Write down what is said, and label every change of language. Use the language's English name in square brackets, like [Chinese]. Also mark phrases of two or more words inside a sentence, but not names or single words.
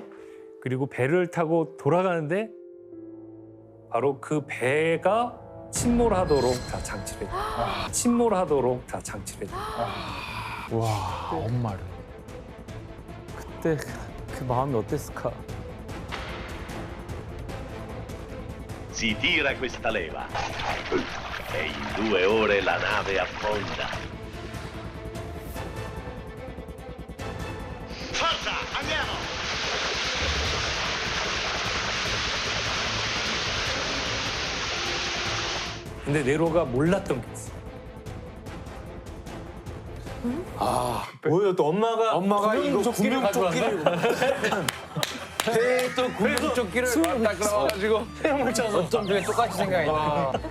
[Korean] 그리고 배를 타고 돌아가는데 바로 그 배가 침몰하도록 다 장치를 해요. 침몰하도록 다 장치를 해요. 와 엄마를. 그때 그 마음이 어땠을까? [Italian] Si tira questa leva e in 2 ore la nave affonda. Forza, andiamo! [Korean] 근데 네로가 몰랐던 게 있어요. 뭐예요? 또 엄마가 이거 구명조끼를 가져왔나? 배에 또 구명조끼를 딱 끌어가지고 어쩜 중에 똑같이 생각했나.